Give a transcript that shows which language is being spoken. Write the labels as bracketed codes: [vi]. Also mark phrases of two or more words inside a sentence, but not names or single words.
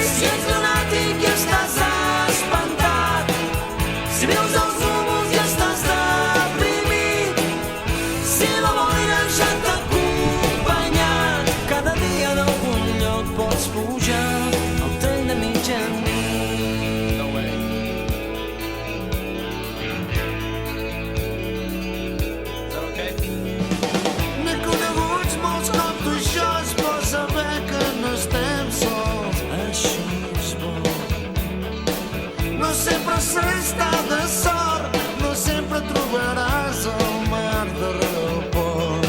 [ca] Si ets lunàtic i estàs espantat, si veus els núvols i estàs deprimit, si la boira ja t'ha acompanyat, cada dia en algun lloc pots pujar al tren de mitjanit. [en] No way. Is that okay? [ca] N'he coneguts molts com tu i jo, és bo saber que no estem sols. Això és bo. No sempre s'està de sort, no sempre trobaràs el mar darrere del pont.